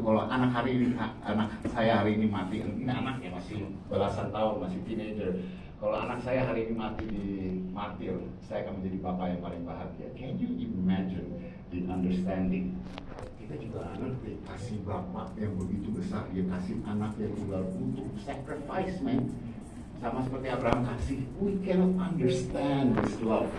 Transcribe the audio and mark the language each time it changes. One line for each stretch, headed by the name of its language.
Indonesian: Kalau anak saya hari ini mati, ini anaknya masih belasan tahun, masih teenager. Kalau anak saya hari ini mati di martir, saya akan menjadi bapak yang paling bahagia.
English: Can you imagine the understanding?
Indonesian: Kita juga anak dikasih bapak yang begitu besar, dia kasih anak yang tunggal untuk sacrifice, man. Sama seperti Abraham kasih.
English: We cannot understand this love.